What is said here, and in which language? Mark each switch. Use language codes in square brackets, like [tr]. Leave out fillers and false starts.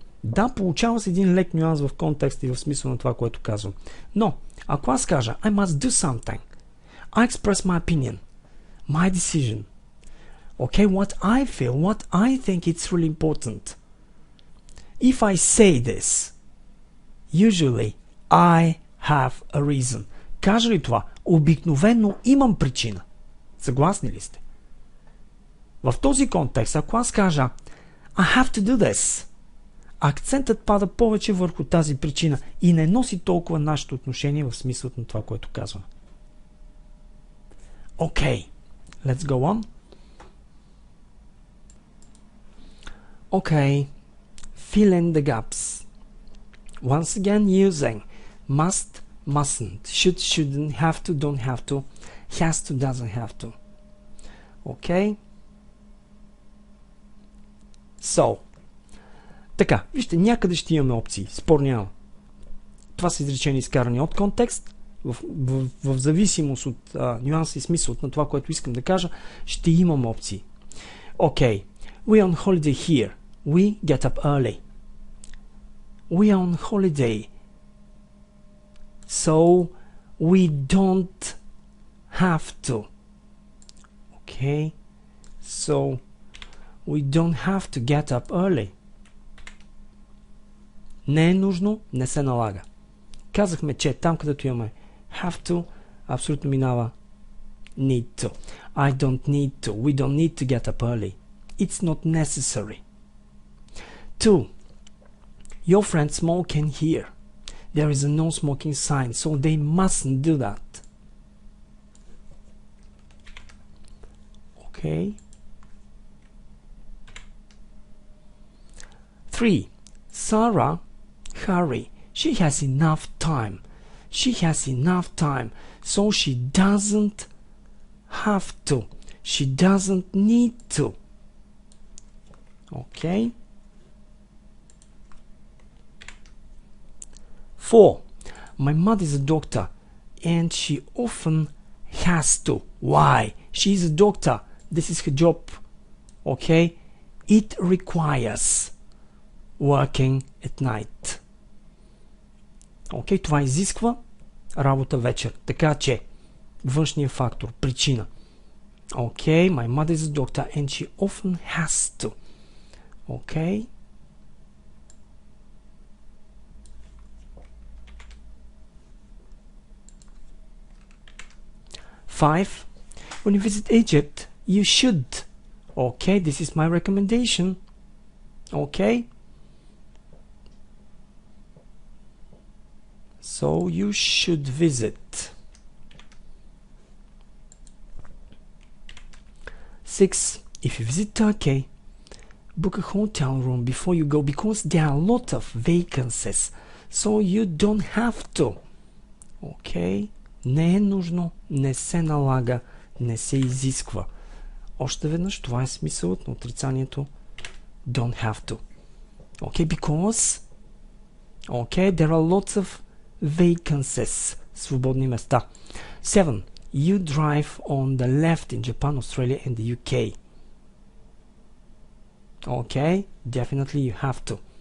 [bg] Да, получава се един лек нюанс в контекста и в смисъл на това, което казвам. Но, ако аз кажа [en] I must do something, I express my opinion, my decision, okay, what I feel, what I think it's really important. If I say this, usually I have a reason. [bg] Кажа ли това? Обикновено имам причина. Съгласни ли сте? В този контекст, ако аз кажа [en] I have to do this, [bg] акцентът пада повече върху тази причина и не носи толкова нашето отношение в смисъл на това, което казваме. [en] Okay, let's go on. Okay, fill in the gaps. Once again using must, mustn't, should, shouldn't, have to, don't have to, has to, doesn't have to. Okay? [bg] So, така, вижте, някъде ще имаме опции. Спор няма. Това са изречения изкарани от контекст. В зависимост от нюанса и смисъл на това, което искам да кажа, ще имам опции. [en] Okay. We are on holiday here. We get up early. We are on holiday. So we don't have to. Okay. So we don't have to get up early. [bg] Не е нужно, не се налага. Казахме, че там, където имаме have to, абсолютно минава need to. [en] I don't need to. We don't need to get up early. It's not necessary. 2. Your friends smoke in here. There is a no smoking sign, so they mustn't do that. Okay. 3. Sarah, hurry. She has enough time. She has enough time, so she doesn't have to. She doesn't need to. Okay. 4. My mother is a doctor, and she often has to. Why? She is a doctor. This is her job. Okay. It requires working at night. [bg] Окей, това изисква работа вечер. Така че, външният фактор, причина. [en] Окей, my mother is a doctor and she often has to. Окей. Five. When you visit Egypt, you should. Okay, this is my recommendation. Okay. So you should visit. 6. If you visit Turkey, book a hotel room before you go because there are a lot of vacancies. So you don't have to. Okay. [bg] Не е нужно, не се налага, не се изисква. Още веднъж, това е смисълът на отрицанието don't have to. [en] Okay, because there are lots of vacancies. [bg] Свободни места. 7. [en] You drive on the left in Japan, Australia and the UK. Okay, definitely you have to.